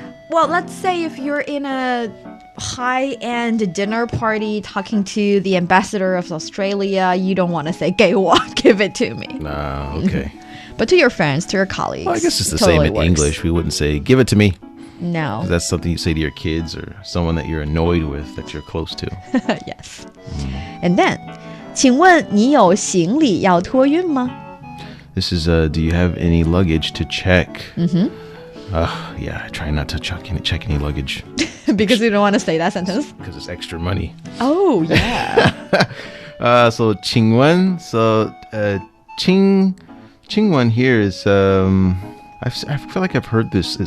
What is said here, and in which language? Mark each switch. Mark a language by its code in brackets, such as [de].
[en] Well, let's say if you're in a high-end dinner party talking to the ambassador of Australia, you don't want to say 给我, give it to me. Nah, okay. But to your friends, to your colleagues, Well, I guess it's the totally same in works. English. We wouldn't say give it to me. No. That's something you say to your kids or someone that you're annoyed with that you're close to. Yes. [zh] And then, 请问你有行李要托运吗? [en] This is, do you have any luggage to check? Yeah, I try not to check any luggage. Because you don't want to say that sentence? Because it's extra money. Oh, yeah. So, 请问, so, 请问 here is, I feel like I've heard this.